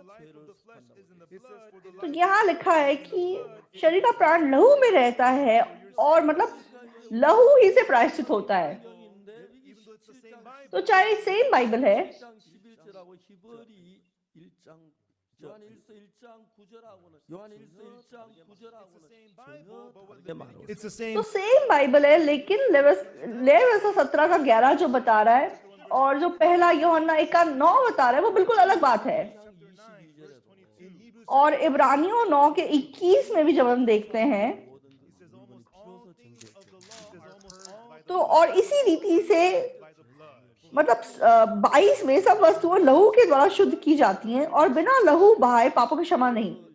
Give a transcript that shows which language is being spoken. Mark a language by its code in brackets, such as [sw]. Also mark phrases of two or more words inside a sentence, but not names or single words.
[hi] तो यहाँ लिखा है कि शरीर का प्राण लहू में रहता है और मतलब लहू ही से प्रायश्चित होता है। तो चाहे सेम बाइबल है, [ko] 요한 1서 1장 9절하고는 요한 1서 1장 9절하고는 다르게 말하고 [en] It's the same. [hi] तो सेम बाइबल है, लेकिन लेवियस्ता 17 का 11 जो बता रहा है और जो पहला यूहन्ना 1 का 9 बता रहा है वो बिल्कुल अलग बात है। और इब्रानियों 9 के 21 में भी जब हम देखते हैं तो और इसी रीति से मतलब 22 में सब वस्तुएं लहू के द्वारा शुद्ध की जाती हैं और बिना लहू बहाए पापों की क्षमा नहीं।